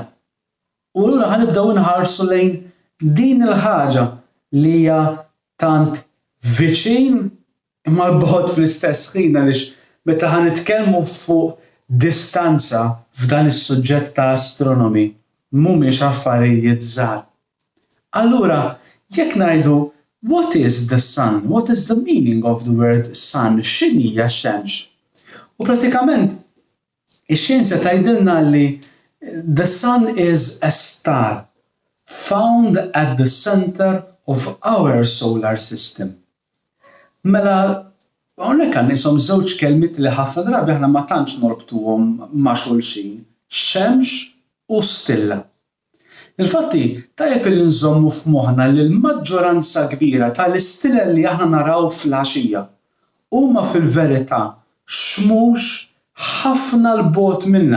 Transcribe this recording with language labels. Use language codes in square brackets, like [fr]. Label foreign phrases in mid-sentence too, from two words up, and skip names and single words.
[mt] U allura ħanibdew inħarsu lejn din il-ħaġa li hija tant viċin imma l-bogħod fl-istess ħin għaliex meta ħanitkellmu fuq distanza f'dan is-suġġett ta' astronomi mhumiex affarijiet żgħar. Allura jekk ngħidu [en] what is the sun? What is the meaning of the word sun? [mt] X'inhi hija x-xemx? U prattikament ix-xjenza tgħidilna li [en] the sun is a star found at the center of our solar system. [mt] Mela hawnhekk għandna ishom żewġ kelmiet li ħafna drabi aħna ma tantx norbtuhom ma' xulxin, xemx u stilla. Infatti tajjeb li nżommu f'moħħna li l-maġġoranza kbira tal-istilla li aħna naraw fl-għaxija huma fil-verità xmux ħafna l-bogħod minnha.